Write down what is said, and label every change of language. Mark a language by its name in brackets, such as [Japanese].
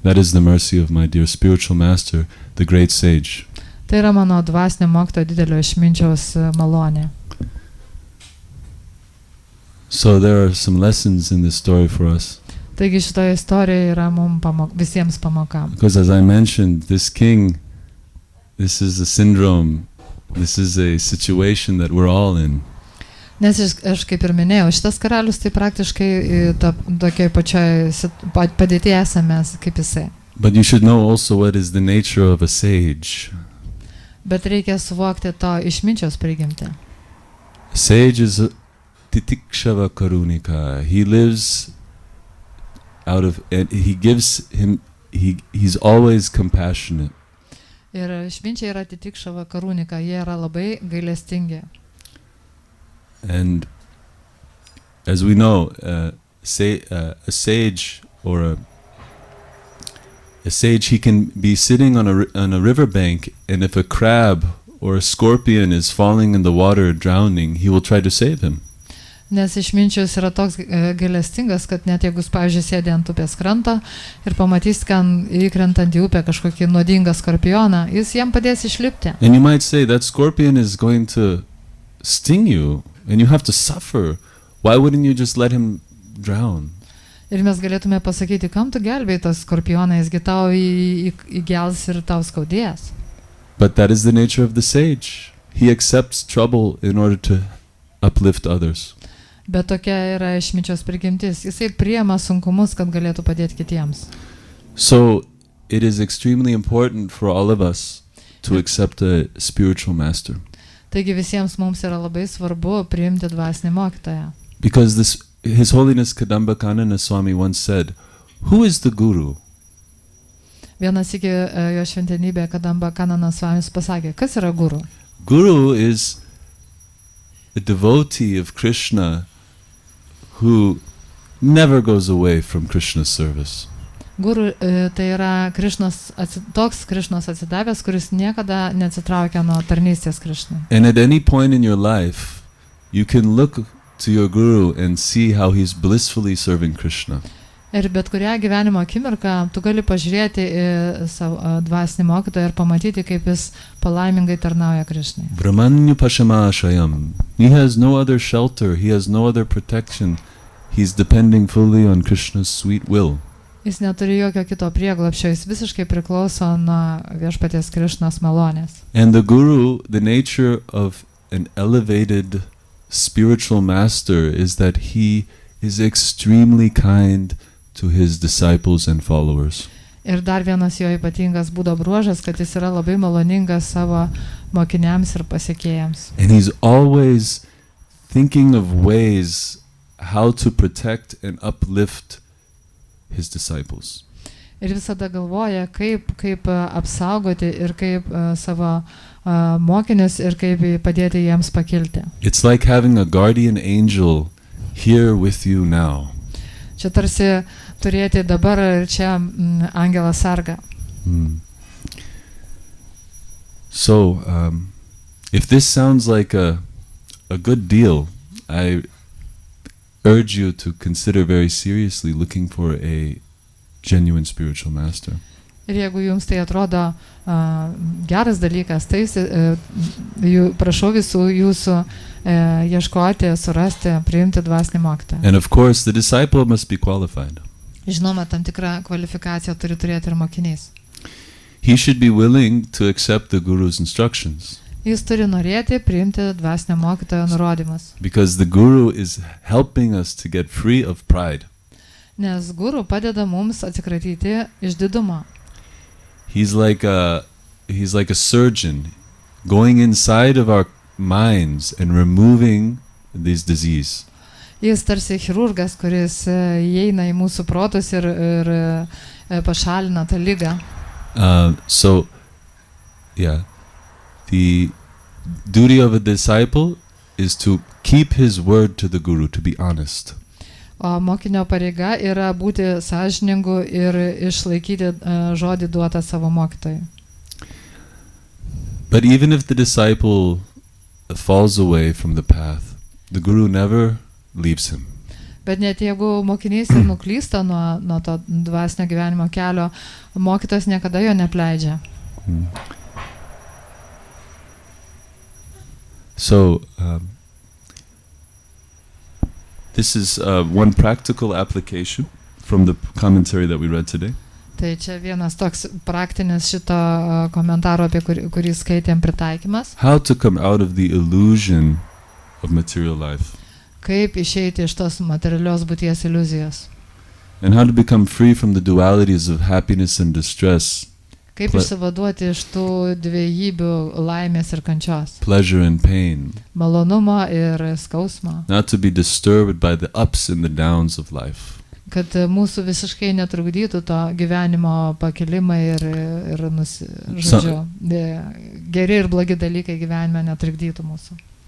[English] That is the mercy of my dear spiritual master, the great sage. [Lithuanian] Tai yra mano dvasinio mokytojo didelio išminčiaus malonė. [English] So there are some lessons in this story for us. [Lithuanian] Taigi šitoje istorijoje yra visiems pamokam. [English] Because as I mentioned, this king, this is a syndrome, this is a situation that we're all in. [Lithuanian] Nes aš kaip ir minėjau, šitas karalius tai praktiškai tokiai pačioj padėtyje esame kaip jisai. [English] But you should know also what is the nature of a sage. [Lithuanian] Bet reikia suvokti to išminčiaus prigimtį. [English] Sage is [Sanskrit] titikshava karunika. [English] He lives out of, and he's always compassionate. [Lithuanian] Ir išminčiai yra [Sanskrit] titikshava karunika, [Lithuanian] jie yra labai gailestingi. [English] And as we know, a sage or a sage, he can be sitting on a riverbank, and if a crab or a scorpion is falling in the water drowning, he will try to save him. [Lithuanian] Nes išminčius yra toks gailestingas, kad net jeigu, pavyzdžiui, sėdi ant upės kranto ir pamatys, kad įkrentant į upę kažkokį nuodingą skorpioną, jis jam padės išlipti. [English] And you might say that scorpion is going to sting you. And you have to suffer. Why wouldn't you just let him drown? [Lithuanian] Ir mes galėtume pasakyti, kam tu gelbėjai tą skorpioną, jisgi tau įgels ir tau skaudės. [English] But that is the nature of the sage. He accepts trouble in order to uplift others. [Lithuanian] Bet tokia yra išminčios prigimtis. Jisai priima sunkumus, kad galėtų padėti kitiems. [English] So it is extremely important for all of us to accept a spiritual master. [Lithuanian] Taigi visiems mums yra labai svarbu priimti dvasinį mokytoją. [English] Because His Holiness Kadamba Kanana Swami once said, who is the guru? [Lithuanian] Vienas iki jo šventenybė Kadamba Kanana Swamis pasakė, kas yra guru? [English] Guru is a devotee of Krishna who never goes away from Krishna's service. [Lithuanian] Guru tai yra toks Krišnos atsidavęs, kuris niekada neatsitraukia nuo tarnystės Krišnai. [English] And at any point in your life, you can look to your guru and see how he's blissfully serving Krishna. [Lithuanian] Ir bet kurią gyvenimo akimirką tu gali pažiūrėti į savo dvasinį mokytoją ir pamatyti, kaip jis palaimingai tarnauja Krišnai. [Sanskrit] Brahmanyu pashamashayam. [English] He has no other shelter, he has no other protection. He's depending fully on Krishna's sweet will. [Lithuanian] Jis neturi jokio kito prieglobsčio, jis visiškai priklauso nuo viešpaties Krišnos malonės. [English] And the guru, the nature of an elevated spiritual master is that he is extremely kind to his disciples and followers. [Lithuanian] Ir dar vienas jo ypatingas būdo bruožas, kad jis yra labai maloningas savo mokiniams ir pasekėjams. [English] And he's always thinking of ways how to protect and uplift his disciples. [Lithuanian] Ir visada galvoja, kaip apsaugoti ir kaip savo mokinius ir kaip padėti jiems pakilti. [English] It's like having a guardian angel here with you now. [Lithuanian] Čia tarsi turėti dabar ir čia angelą sargą. [English] So, if this sounds like a good deal, I urge you to consider very seriously looking for a genuine spiritual master. [Lithuanian] Ir jeigu jums tai atrodo geras dalykas, tai prašau visų jūsų ieškoti, surasti, priimti dvasinį mokytoją. [English] And of course, the disciple must be qualified. [Lithuanian] Žinoma, tam tikrą kvalifikaciją turi turėti ir mokinys. [English] He should be willing to accept the guru's instructions. [Lithuanian] Jis turi norėti priimti dvasinio mokytojo nurodymus. [English] Because the guru is helping us to get free of pride. [Lithuanian] Nes guru padeda mums atsikratyti išdidumo. [English] He's like a surgeon going inside of our minds and removing this disease. [Lithuanian] Jis tarsi chirurgas, kuris įeina į mūsų protus ir pašalina tą ligą. [English] So, yeah, the duty of a disciple is to keep his word to the guru, to be honest. [Lithuanian] O mokinio pareiga yra būti sąžiningu ir išlaikyti žodį duotą savo mokytojui. [English] But even if the disciple falls away from the path, the guru never leaves him. [Lithuanian] Bet net jeigu mokinys ir nuklysta nuo to dvasinio gyvenimo kelio, mokytojas niekada jo nepleidžia. [English] So, this is one practical application from the commentary that we read today. [Lithuanian] Tai čia vienas toks praktinis šito komentaro, apie kurį skaitėm, pritaikymas. [English] How to come out of the illusion of material life. [Lithuanian] Kaip išeiti iš tos materialios būties iliuzijos. [English] And how to become free from the dualities of happiness and distress. [Lithuanian] Kaip išsivaduoti iš tų dviejybių laimės ir kančios. [English] Pleasure and pain. [Lithuanian] Malonumo ir skausmo. [English] Not to be disturbed by the ups and the downs of life. [Lithuanian] Kad mūsų visiškai netrukdytų to gyvenimo pakilimai ir žodžiu, geri ir blogi dalykai gyvenime netrukdytų mūsų.